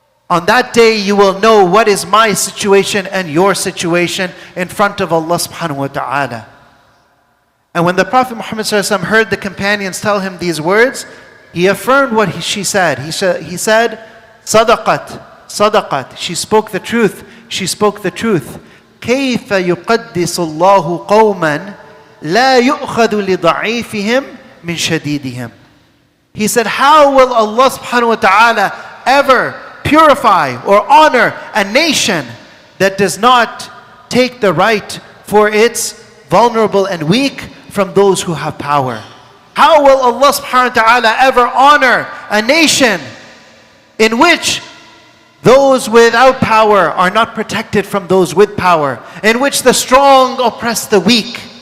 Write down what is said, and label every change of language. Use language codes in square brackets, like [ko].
[en] On that day you will know what is my situation and your situation in front of Allah subhanahu wa ta'ala. And when the Prophet Muhammad ﷺ heard the companions tell him these words, he affirmed what she said. He said, Sadaqat, Sadaqat. She spoke the truth. She spoke the truth. [ar] كيف يقدس الله قوما لا يؤخذ لضعيفهم من شديدهم. [en] He said, how will Allah subhanahu wa ta'ala ever purify or honor a nation that does not take the right for its vulnerable and weak from those who have power? How will Allah subhanahu wa ta'ala ever honor a nation in which those without power are not protected from those with power, in which the strong oppress the weak?